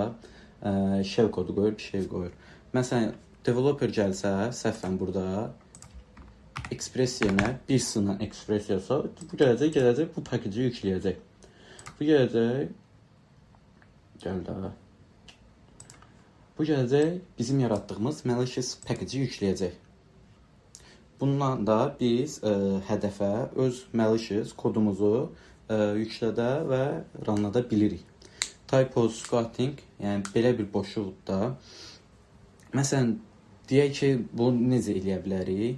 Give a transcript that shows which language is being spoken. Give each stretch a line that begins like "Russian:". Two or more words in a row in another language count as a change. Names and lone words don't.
Azerbaijani: Shell kodu qoyur, bir şey qoyur. Məsələn, developer gəlsə, səhvən burada Express yerinə bir sığından Express yazsa, bu gələcək, bu package'i yükləyəcək. Bu gələcək, gəl də. Bu gələcək, bizim yaratdığımız
English: malicious package-i
Azerbaijani: yükləyəcək. Bundan da biz hədəfə öz malicious kodumuzu yüklədə və runlada bilirik.
English: Typo squatting,
Azerbaijani: yəni belə bir boşluqda. Məsələn, deyək ki, bu necə eləyə bilərik?